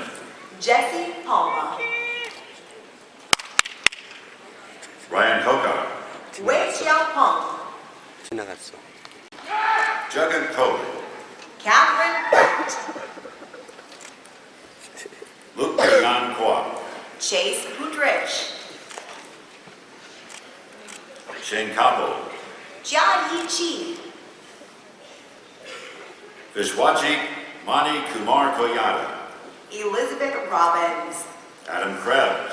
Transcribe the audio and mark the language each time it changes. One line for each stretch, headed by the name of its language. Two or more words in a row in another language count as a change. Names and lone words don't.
English: Jesse Palma. Ryan Kokar. Wei Xiaopeng.
Korean: 지나갔어.
English: Juggan Cody. Catherine Burt. Luke Nan Kwa. Chase Goodrich. Shane Capo. Jia Yi Chi. Vishwaji Mani Kumar Koyada. Elizabeth Robbins. Adam Krebs.